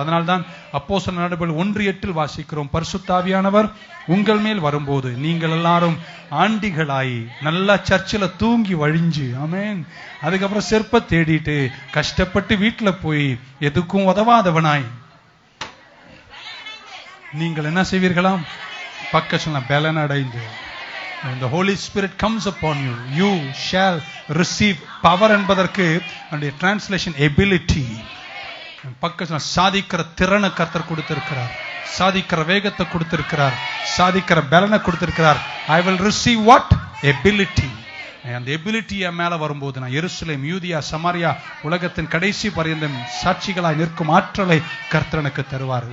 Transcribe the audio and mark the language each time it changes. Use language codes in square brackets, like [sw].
[ta] அதனால்தான் அப்போஸ்தலர் நடபடிகள் 1:8 வாசிக்கிறோம், பரிசுத்த ஆவியானவர் உங்கள் மேல் வரும்போது நீங்கள் எல்லாரும் ஆண்டிகளாய் நல்லா சர்ச்சில் தூங்கி வழிஞ்சு, ஆமென், அதுக்கப்புறம் செருப்ப தேடிட்டு கஷ்டப்பட்டு வீட்டுல போய் எதுக்கும் உதவாதவனாய் நீங்கள் என்ன செய்வீர்களாம்? பக்க சொன்ன பலன் அடைந்து. [en] When the Holy Spirit comes upon you, you shall receive power [ta] என்பதற்கு அதனுடைய டிரான்ஸ்லேஷன் எபிலிட்டி. பக்க சாதிக்கிற திறனை கர்த்தர் கொடுத்திருக்கிறார், சாதிக்கிற வேகத்தை கொடுத்திருக்கிறார், சாதிக்கிற பலனை கொடுத்திருக்கிறார். [en] I will receive what? Ability. [ta] அந்த எபிலிட்டி மேல வரும்போது நான் எருசலேம், யூதியா, சமாரியா, உலகத்தின் கடைசி பரியந்தம் சாட்சிகளாய் நிற்கும் ஆற்றலை கர்த்தர் எனக்கு தருவார்.